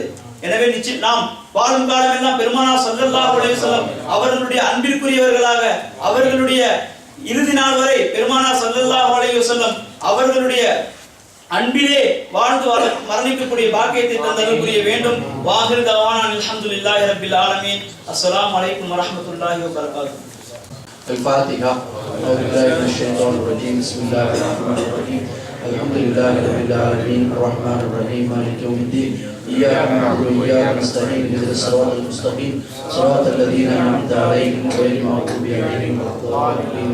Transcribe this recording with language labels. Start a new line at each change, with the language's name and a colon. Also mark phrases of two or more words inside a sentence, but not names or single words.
Tamil: எனவே நிச்சயம் நாம் வாழும் காலம் எல்லாம் பெருமானார்
Arabic: صلى الله عليه وسلم
Tamil: அவர்களுடைய அன்பிற்குரியவர்களாக, அவர்களுடைய இறுதி நாள் வரை பெருமானார்
Arabic: صلى الله عليه وسلم
Tamil: அவர்களுடைய அன்பிலே வாழ்ந்து மரணிக்கக்கூடிய பாக்கியத்தை தந்தருள் புரிய வேண்டும்.
Arabic: وآخر دعوانا الحمد لله رب العالمين. السلام عليكم ورحمة الله وبركاته. الفاتحة. أعوذ بالله من الشيطان الرجيم. بسم الله الرحمن الرحيم. الحمد لله رب العالمين الرحمن الرحيم مالك يوم الدين إياك نعبد وإياك نستعين اهدنا الصراط المستقيم صراط الذين أنعمت عليهم غير المغضوب عليهم ولا الضالين.